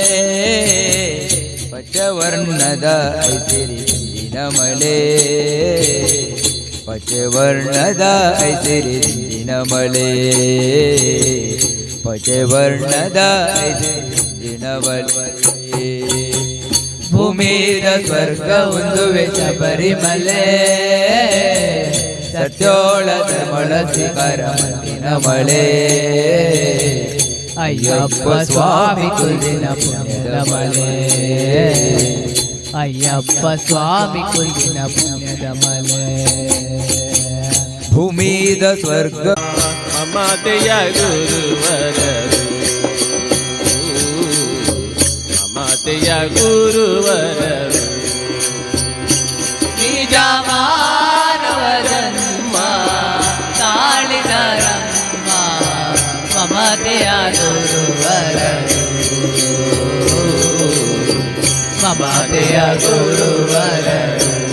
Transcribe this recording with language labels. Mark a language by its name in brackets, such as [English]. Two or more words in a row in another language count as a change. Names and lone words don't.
[Tulu] ಪಚ್ಚವರ್ಣದ ಐಸಿರಿ ಮಲೆ ಪಚವರ್ಣದ ಐಸಿರಿ ದಿಂದಿನ ಮಲೆ ಪಚವರ್ಣದ ಐಸಿರಿ ದಿಂದಿನ ಮಲೆ ಭೂಮಿದ ಸ್ವರ್ಗ ಒಂದುವೆ ಶಬರಿಮಲೆ ಸತ್ಯೋಳ ಧರ್ಮಳ ಸ್ವೀಕಾರ ಮಲ್ತಿನ ಮಲೆ ಅಯ್ಯಪ್ಪ ಸ್ವಾಮಿ ಕುಲ್ದಿನ ಪುಣ್ಯದ ಮಲೆ ಅಯ್ಯಪ್ಪ ಸ್ವಾಮಿ ಕುಲ್ದಿನ ಪುಣ್ಯದ ಮಲೆ ಭೂಮಿದ ಸ್ವರ್ಗ [Kannada] ಮಮತೆಯ ಗುರುವರರು ಮಮತೆಯ ಗುರುವರರು ನಿಜ ಮಾನವ ಜನ್ಮ ತಾಳಿದರಮ್ಮ ಮಮತೆಯ ಗುರುವರರು ಮಮತೆಯ ಗುರುವರರು